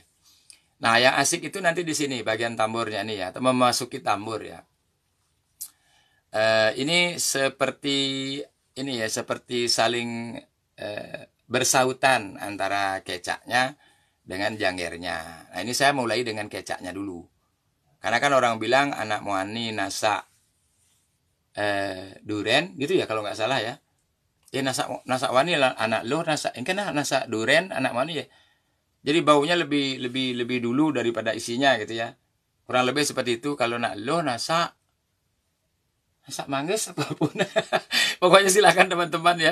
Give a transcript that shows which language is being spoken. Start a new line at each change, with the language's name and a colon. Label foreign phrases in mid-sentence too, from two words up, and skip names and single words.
Indonesian: Nah, yang asik itu nanti di sini, bagian tamburnya nih ya, atau memasuki tambur ya. Ini seperti saling bersautan antara kecaknya dengan jangernya. Nah, ini saya mulai dengan kecaknya dulu. Karena kan orang bilang
Balinese: anak muani nasak duren
Indonesian: gitu ya kalau nggak salah ya.
Balinese: Nasak wani anak lo nasak,
Indonesian: ini kan
Balinese: nasak duren anak muani ya.
Indonesian: Jadi baunya lebih dulu daripada isinya gitu ya. Kurang lebih seperti itu. Kalau
Balinese: nak lo nasak manggis
Indonesian: apapun. Pokoknya silakan teman-teman ya.